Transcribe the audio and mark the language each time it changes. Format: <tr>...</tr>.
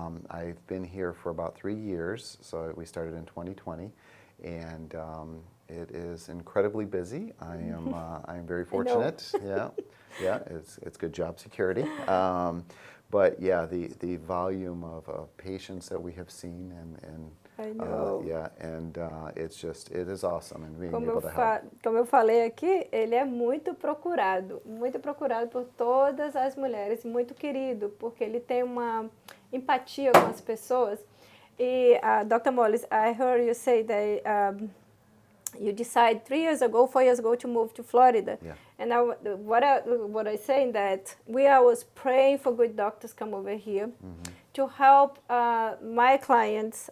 <en>I've been here for about 3 years, so we started in 2020, and it is incredibly busy. I am very fortunate. Yeah, it's good job security. But yeah, the volume of patients that we have seen and I know. It is awesome, and being able to help.</en> <pt>Como eu falei aqui, ele é muito procurado por todas as mulheres, muito querido, porque ele tem uma empatia com as pessoas. E Dr.</pt> <en>Mullins, I heard you say that you decided 4 years ago to move to Florida. Yeah. And what I saying that we always praying for good doctors come over here to help my clients.</en>